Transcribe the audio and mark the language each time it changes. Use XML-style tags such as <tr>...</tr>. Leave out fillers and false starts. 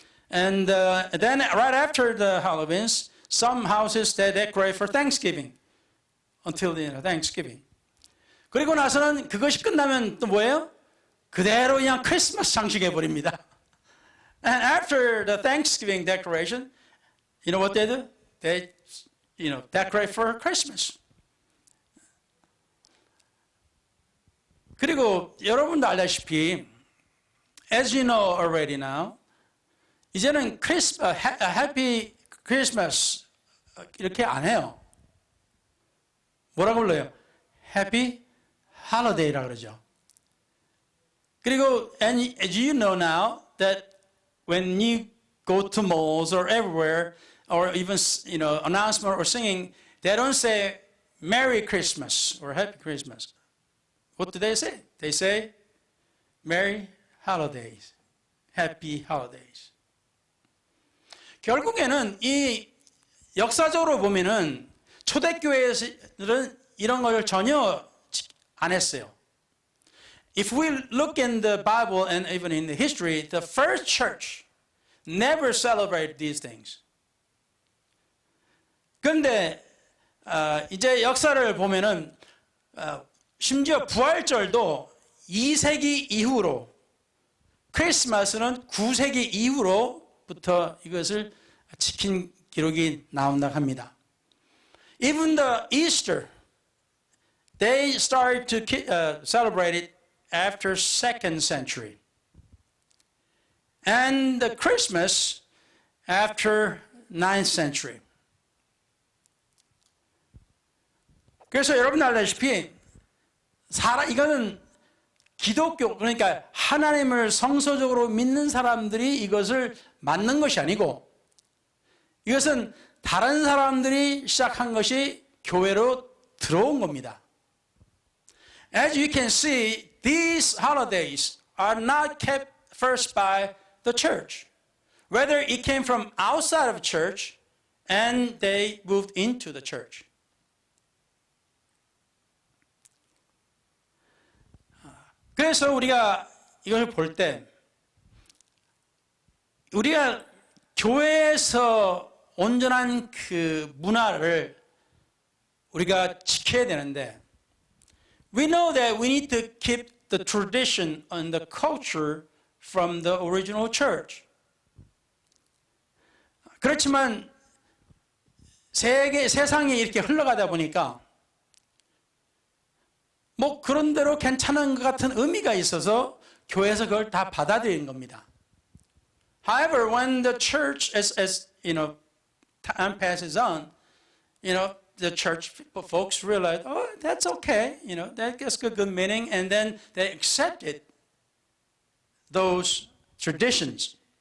<en>And then right after the Halloweens, some houses they decorate for Thanksgiving until the Thanksgiving.</en> <ko>그리고 나서는 그것이 끝나면 또 뭐예요? 그대로 그냥 크리스마스 장식해 버립니다.</ko> <en>And after the Thanksgiving decoration, you know what they do? They, decorate for Christmas.</en> <ko>그리고 여러분도 알다시피,</ko> <en>as you know already now,</en> <ko>이제는 Happy Christmas 이렇게 안 해요. 뭐라고 불러요? Happy Holiday라 그러죠.</ko> <en>그리고 and as you know now that when you go to malls or everywhere or even announcement or singing, they don't say Merry Christmas or Happy Christmas. What do they say? They say Merry Holidays, Happy Holidays.</en> <ko>결국에는 이 역사적으로 보면은 초대교회들은 이런 걸 전혀 안 했어요.</ko> <en>If we look in the Bible and even in the history, the first church never celebrated these things.</en> <ko>그런데 이제 역사를 보면은 심지어 부활절도 2세기 이후로 크리스마스는 9세기 이후로부터 이것을 지킨 기록이 나온다 합니다.</ko> <en>Even the Easter, they started to celebrate it after 2nd century. And the Christmas after 9th century.</en> <ko>그래서 여러분 알다시피 이거는 기독교 그러니까 하나님을 성서적으로 믿는 사람들이 이것을 만든 것이 아니고 이것은 다른 사람들이 시작한 것이 교회로 들어온 겁니다.</ko> <en>As you can see, these holidays are not kept first by the church. Whether it came from outside of church and they moved into the church.</en> <ko>그래서 우리가 이걸 볼 때 우리가 교회에서 온전한 그 문화를 우리가 지켜야 되는데</ko> <en>we know that we need to keep the tradition and the culture from the original church.</en> <ko>그렇지만 세상이 이렇게 흘러가다 보니까 뭐 그런 대로 괜찮은 것 같은 의미가 있어서 교회에서 그걸 다 받아들이는 겁니다.</ko> <en>However, when the church, as time passes on, the church folks realize, oh, that's okay, that gets a good meaning, and then they accepted those traditions.</en>